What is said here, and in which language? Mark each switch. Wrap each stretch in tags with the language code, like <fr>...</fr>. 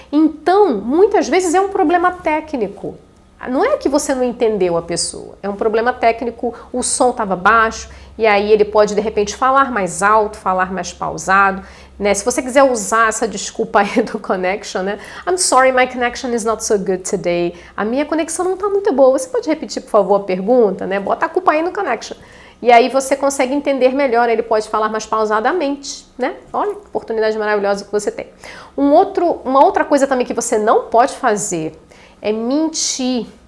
<pt>Então, muitas vezes é um problema técnico. Não é que você não entendeu a pessoa, é um problema técnico, o som estava baixo, e aí ele pode, de repente, falar mais alto, falar mais pausado, né? Se você quiser usar essa desculpa aí do connection, né?</pt> <en>I'm sorry, my connection is not so good today.</en> <pt>A minha conexão não está muito boa. Você pode repetir, por favor, a pergunta, né? Bota a culpa aí no connection. E aí você consegue entender melhor, ele pode falar mais pausadamente, né? Olha que oportunidade maravilhosa que você tem. Uma outra coisa também que você não pode fazer é mentir.</pt>